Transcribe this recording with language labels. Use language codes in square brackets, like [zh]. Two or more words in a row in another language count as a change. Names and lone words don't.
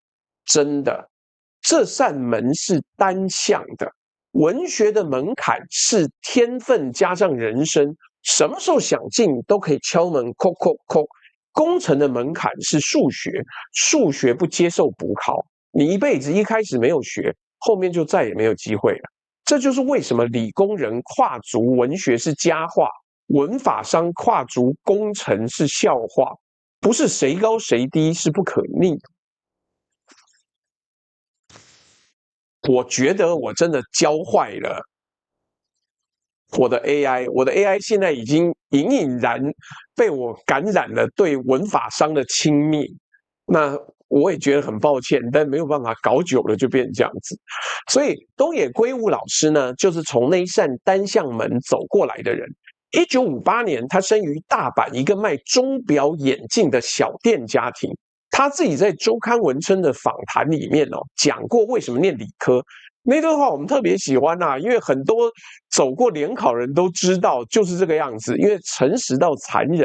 [zh] 真的，這扇門是單向的。文學的門檻是天分加上人生，什麼時候想進都可以敲門，叩叩叩。工程的門檻是數學，數學不接受補考，你一輩子一開始沒有學，後面就再也沒有機會了。這就是為什麼理工人跨足文學是佳話，文法商跨足工程是笑話，不是誰高誰低，是不可逆的。我覺得我真的教壞了我的 AI， 我的 AI 現在已經隱隱然被我感染了對文法商的輕蔑，那我也覺得很抱歉，但沒有辦法，搞久了就变成這樣子。所以東野圭吾老師呢，就是從那一扇單向門走過來的人。1958年，他生於大阪一個賣鐘錶眼鏡的小店家庭。他自己在週刊文春的訪談裡面講過為什麼念理科，那段話我們特別喜歡啊，因為很多走過聯考人都知道就是這個樣子，因為誠實到殘忍。